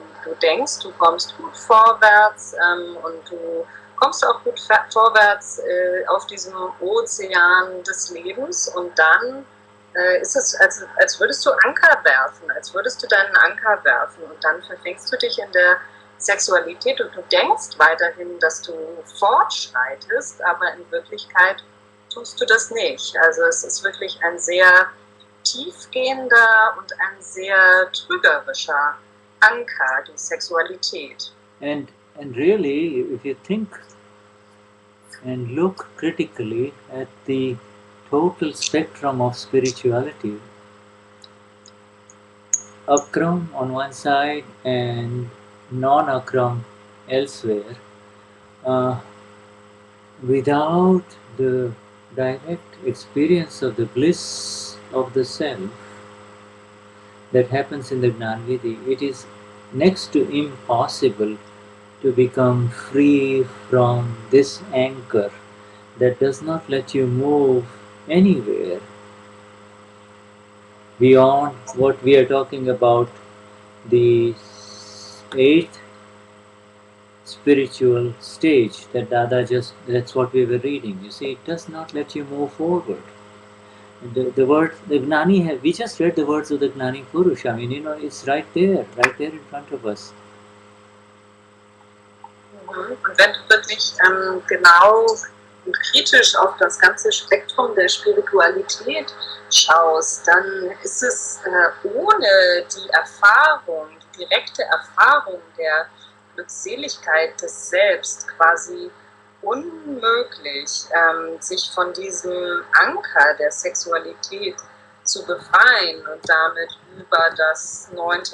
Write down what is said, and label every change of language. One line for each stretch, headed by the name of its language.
German: Du denkst, du kommst gut vorwärts und du kommst auch gut vorwärts auf diesem Ozean des Lebens und dann ist es, als würdest du Anker werfen, als würdest du deinen Anker werfen und dann verfängst du dich in der Sexualität und du denkst weiterhin, dass du fortschreitest, aber in Wirklichkeit tust du das nicht. Also es ist wirklich ein sehr tiefgehender und ein sehr trügerischer Anker, die Sexualität.
English: And really, if you think and look critically at the total spectrum of spirituality, Akram on one side and non-Akram elsewhere, without the direct experience of the bliss of the self that happens in the Gnanvidhi, it is next to impossible to become free from this anchor that does not let you move anywhere beyond what we are talking about, the eighth spiritual stage that Dada that's what we were reading. You see, it does not let you move forward. The word, the Gnani, we just read the words of the Gnani Purush. I mean, it's right there in front of us.
German: Und wenn du wirklich genau und kritisch auf das ganze Spektrum der Spiritualität schaust, dann ist es ohne die Erfahrung, die direkte Erfahrung der Glückseligkeit des Selbst quasi unmöglich, sich von diesem Anker der Sexualität zu befreien und damit über das 9.